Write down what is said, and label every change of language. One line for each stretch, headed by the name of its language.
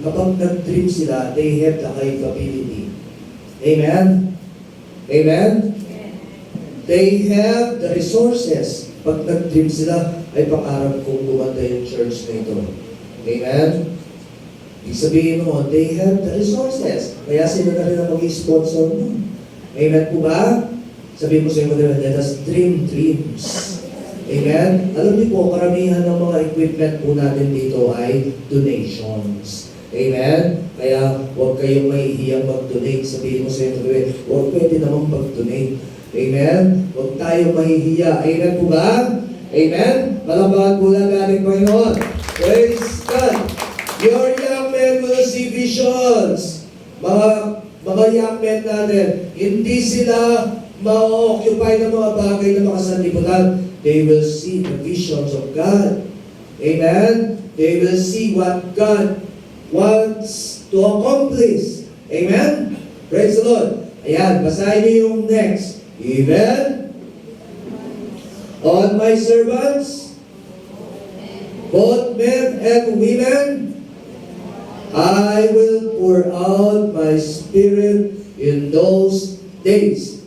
Filipino: Kapag nag-dream sila,
English: they have the capability. Amen? Amen? They have the resources.
Filipino: Pag nag-dream sila, ay pangarap kong gumanda yung church na ito. Amen? Ibig sabihin mo,
English: they have the resources.
Filipino: Kaya sila na rin ang mag-sponsor mo. Amen po ba? Sabihin mo sa iyo,
English: let us dream dreams.
Filipino: Amen? Alam niyo po, karamihan ng mga equipment po natin dito ay donations. Amen? Kaya huwag kayong mahihiyang mag-donate. Sabihin mo sa iyo, huwag pwede namang mag-donate. Amen? Huwag tayong mahihiya. Amen po ba? Amen? Palapakan po lang natin, Panginoon. Praise God.
English: Your young men will see visions.
Filipino: Mga young men natin, hindi sila ma-occupy ng mga bagay na makasanlibutan.
English: They will see the visions of God. Amen? They will see what God wants to accomplish.
Filipino: Amen?
English: Praise the Lord.
Filipino: Ayan, basahin niyo yung next. Amen?
English: On my servants, both men and women, I will pour out my spirit in those days.